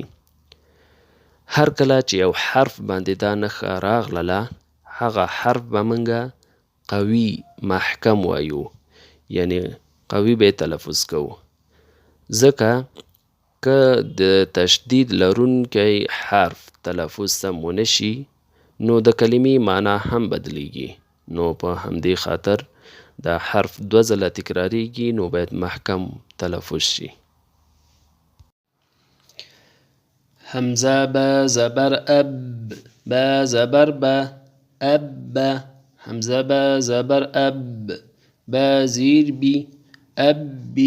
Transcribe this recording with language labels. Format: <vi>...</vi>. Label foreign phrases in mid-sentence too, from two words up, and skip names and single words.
<ps>هر کله چې یو حرف باندې دا نښه راغله هغه حرف به موږ قوي محکم وایو، یعنی قوي به تلفظ کوو. ځکه که د تشدید لرونکی حرف تلفظ سم ونه شي نو د کلمې معنا هم بدلیږي. نو په همدې خاطر دا حرف 2 ځله تکراریږي، نو باید محکم تلفظ شي.</ps> <fa>حمزه با زبر اب، با زبر با، اب با. حمزه با زبر اب، با زیر بی، اب بی.</fa>